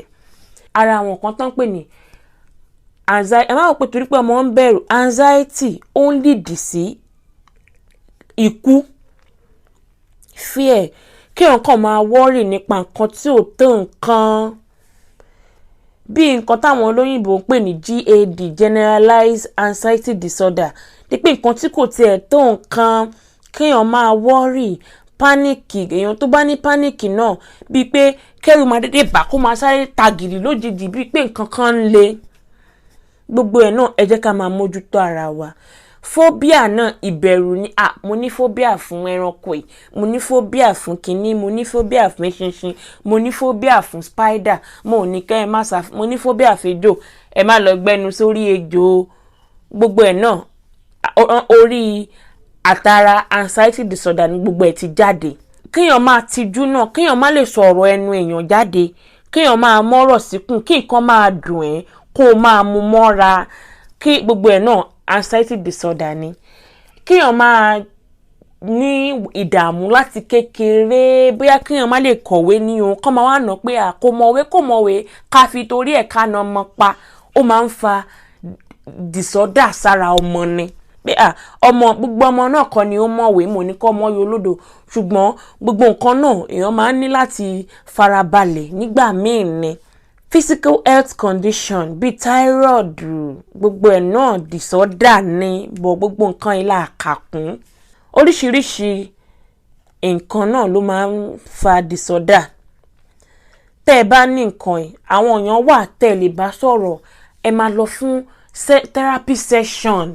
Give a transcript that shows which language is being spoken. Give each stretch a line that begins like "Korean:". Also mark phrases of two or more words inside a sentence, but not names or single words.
Yoruba: Ara àwọn kan tán pè ní anxiety, ẹ má wò pé torí pé ọmọ ń bẹ̀rù, anxiety ó ń lead sí ikú, fear, kí ọ̀kan máa worry nípa nǹkan tí ò tó nǹkan, bí nǹkan táwọn olóyìnbó ń pè ní GAD,
English: generalized anxiety disorder,
Yoruba: dípé nǹkan tí kò tiẹ̀ tó nǹkan, kéèyàn máa worry, pánìkì. Èèyàn tó bá ní pánìkì náà bíi pé kẹ́rù máa dédé bà kó máa sáré tagìrì lójijì bíi pé nǹkan kan ń le. Gbogbo ẹ̀ náà ẹ jẹ́ ká máa mójútó ara wa. Phobia náà ìbẹ̀rù ni, mo ní phobia fún ẹranko yìí, mo ní phobia fún kinní, mo ní phobia fún eṣinṣin, mo ní phobia fún spider, mo ní kẹ́ ẹ má sá, mo ní phobia fẹ́jò, ẹ má lọ gbẹnu sórí ejò. Gbogbo ẹ̀ náà orí àtàrà
English: anxiety disorder
Yoruba: ni gbogbo ẹ̀ ti jáde. Kéèyàn máa tijú náà, kéèyàn má lè sọ ọ̀rọ̀ ẹnu èèyàn jáde, kéèyàn máa mọ́rọ̀ síkùn, kí nǹkan máa dùn ẹ́ kó o máa mú mọ́ra, kí gbogbo ẹ̀ náà
English: anxiety disorder
Yoruba: ni. Kéèyàn máa ní ìdààmú láti kékeré, bóyá kéèyàn má lè kọ̀wé ní o, kọ́ máa wá nà pé kò mọ̀wé ká fi torí ẹ̀ ká na ọmọ pa, ó máa ń fa disorder sára ọmọ ni. Pé gbogbo ọmọ náà kọ́ ni ó mọ̀wé, mo ní kọ́ ọmọ yóò lódò, ṣùgbọ́n gbogbo nǹkan náà èèyàn máa ń ní láti farabalẹ̀ nígbà míì ni.
English: Physical health condition
Yoruba: bíi thyroid, gbogbo ẹ̀ náà disorder ni, bọ̀ gbogbo nǹkan ilá àkàkùn. Oríṣiríṣi nǹkan náà ló máa ń fa disorder. Tẹ́ ẹ bá ní nǹkan ẹ̀, àwọn èèyàn wà tẹ́ ẹ lè bá sọ̀rọ̀, ẹ máa lọ fún
English: therapy session.